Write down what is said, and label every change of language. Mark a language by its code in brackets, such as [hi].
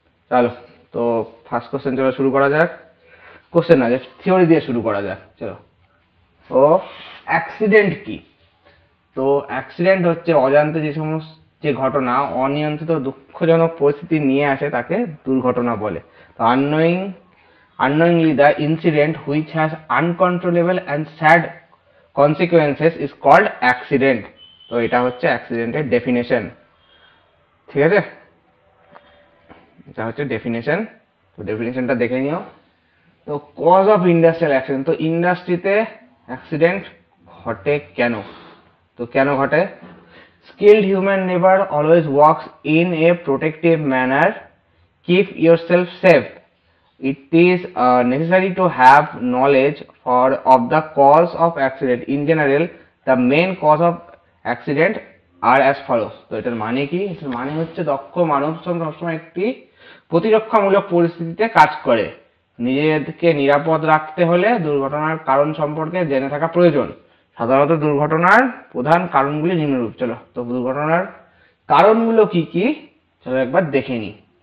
[bn] চলো, তো first question চলো শুরু করা যাক। কোশ্চেন না, থিওরি দিয়ে শুরু করা যাক। চলো, ও অ্যাক্সিডেন্ট কি? তো অ্যাক্সিডেন্ট হচ্ছে অজান্তে যে ঘটনা অনিয়ন্ত্রিত দুঃখজনক পরিস্থিতি নিয়ে আসে তাকে দুর্ঘটনা বলে। [en] তো unknowingly the incident which has uncontrollable and sad consequences is called accident. [bn] তো এটা হচ্ছে অ্যাক্সিডেন্টের ডেফিনেশন। ঠিক আছে, এটা হচ্ছে ডেফিনেশন। তো ডেফিনেশনটা দেখে নিও। তো কজ অফ ইন্ডাস্ট্রিয়াল অ্যাক্সিডেন্ট, তো ইন্ডাস্ট্রিতে অ্যাক্সিডেন্ট ঘটে কেন? তো কেন ঘটে? [en] Skilled human labor always works in a protective manner. Keep yourself safe. It is necessary to have knowledge of the cause of accident. In general, the main cause of accident are as follows. [bn] তো এটার মানে কি? এটার মানে হচ্ছে দক্ষ মানব সবসময় একটি প্রতিরক্ষামূলক পরিস্থিতিতে কাজ করে। নিজেদেরকে নিরাপদ রাখতে হলে দুর্ঘটনার কারণ সম্পর্কে জেনে থাকা প্রয়োজন। সাধারণত দুর্ঘটনার প্রধান কারণগুলি নিম্নরূপ। চলো, তো দুর্ঘটনার কারণগুলো কি কি চলো একবার দেখে নিই।